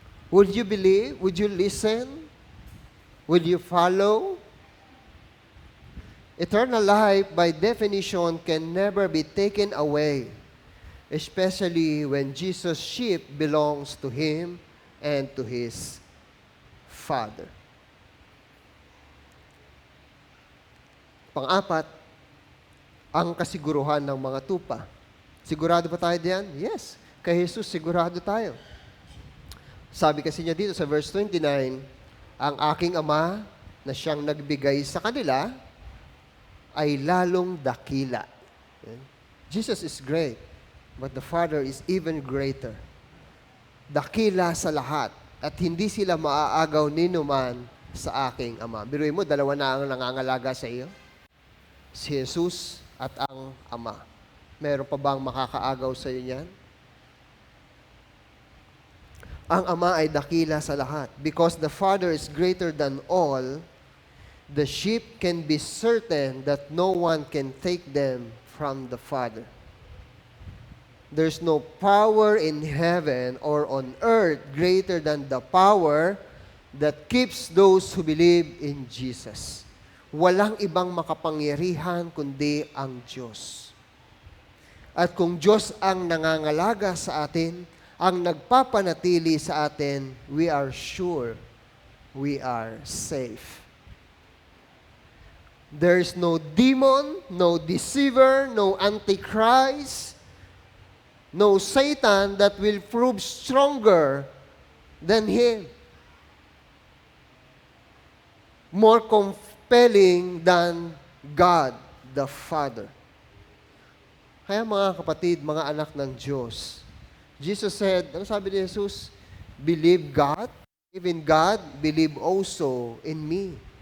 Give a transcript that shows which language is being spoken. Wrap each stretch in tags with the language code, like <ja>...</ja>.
<en>Would you believe? Would you listen? Would you follow? Eternal life, by definition, can never be taken away, especially when Jesus' sheep belongs to Him and to His Father.</en> <tl>Pang-apat, ang kasiguruhan ng mga tupa. Sigurado ba tayo diyan? Yes. Kay Jesus, sigurado tayo. Sabi kasi niya dito sa verse 29, ang aking Ama na siyang nagbigay sa kanila ay lalong dakila.</tl> <en>Jesus is great, but the Father is even greater.</en> <tl>Dakila sa lahat. At hindi sila maaagaw ni numan sa aking Ama. Biruin mo, dalawa na ang nangangalaga sa iyo. Si Jesus at ang Ama. Meron pa bang makakaagaw sa iyo niyan? Ang Ama ay dakila sa lahat.</tl> <en>Because the Father is greater than all, the sheep can be certain that no one can take them from the Father. There's no power in heaven or on earth greater than the power that keeps those who believe in Jesus.</en> <tl>Walang ibang makapangyarihan kundi ang Diyos. At kung Diyos ang nangangalaga sa atin, ang nagpapanatili sa atin,</tl> <en>we are sure we are safe. There's no demon, no deceiver, no antichrist, no Satan that will prove stronger than Him. More compelling than God the Father.</en> <tl>Kaya mga kapatid, mga anak ng Diyos,</tl> <en>Jesus said,</en> <tl>ano sabi ni Jesus?</tl> <en>Believe God, believe in God, believe also in me.</en>